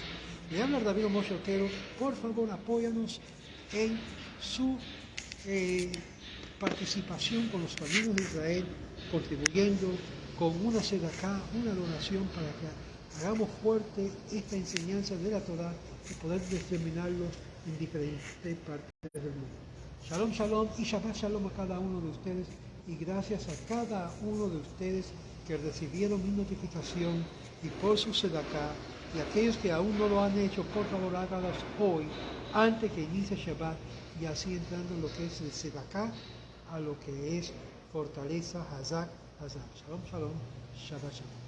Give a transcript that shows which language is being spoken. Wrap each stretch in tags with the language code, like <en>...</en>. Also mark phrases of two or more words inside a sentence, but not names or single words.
<es>Le habla David Moshe Otero. Por favor, apóyanos en su participación con los caminos de Israel, contribuyendo con una sedacá, una donación para que hagamos fuerte esta enseñanza de la Torah y poder determinarlo en diferentes partes del mundo.</es> <he>שלום, שלום</he> <es>y</es> <he>שבת שלום</he> <es>a cada uno de ustedes, y gracias a cada uno de ustedes que recibieron mi notificación y por su sedacá, y aquellos que aún no lo han hecho, por favor háganlos hoy, antes que inicie Shabbat, y así entrando en lo que es el sedacá, a lo que es fortaleza,</es> <he>חזק, חזק. שלום, שלום, שבת שלום.</he>